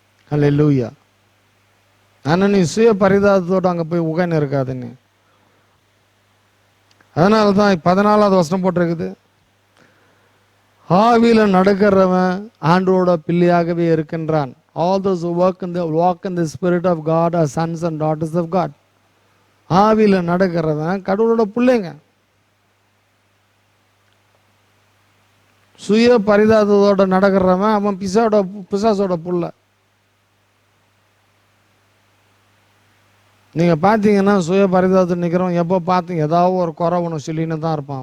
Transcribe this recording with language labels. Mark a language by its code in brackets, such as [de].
[ta] அல்லேலூயா. ஆனால் நீ சுய பரிதாபத்தோடு அங்கே போய் உட்கார்ந்து இருக்காதுன்னு. அதனால தான் 14வது வசனம் போட்டிருக்குது, ஆவியில நடக்கிறவன் ஆண்டோட பிள்ளையாகவே இருக்கின்றான். [en] All those who walk in the spirit of God are sons and daughters of God. [ta] ஆவியில நடக்கிறவன் கடவுளோட பிள்ளைங்க. சுய பரிதாபத்தோட நடக்கிறவன் அவன் பிசாசோட புள்ள. நீங்கள் பார்த்தீங்கன்னா சுய பரிதாபத்தில் நிற்கிறவன் எப்போ பார்த்தீங்க ஏதாவது ஒரு குறவனை சொல்லின்னு தான் இருப்பான்.